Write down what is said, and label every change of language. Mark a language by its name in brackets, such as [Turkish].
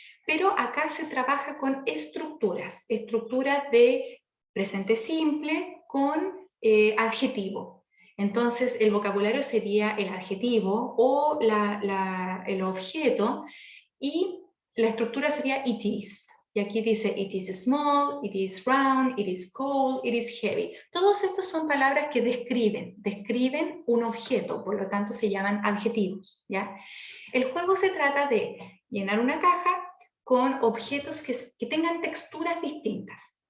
[Spanish] Pero acá se trabaja con estructuras de presente simple con adjetivo. Entonces, el vocabulario sería el adjetivo o el objeto y la estructura sería it is. Y aquí dice [English] it is small, it is round, it is cold, it is heavy. [Spanish] Todos estos son palabras que describen un objeto, por lo tanto se llaman adjetivos, ¿ya? El juego se trata de llenar una caja con objetos que tengan texturas distintas.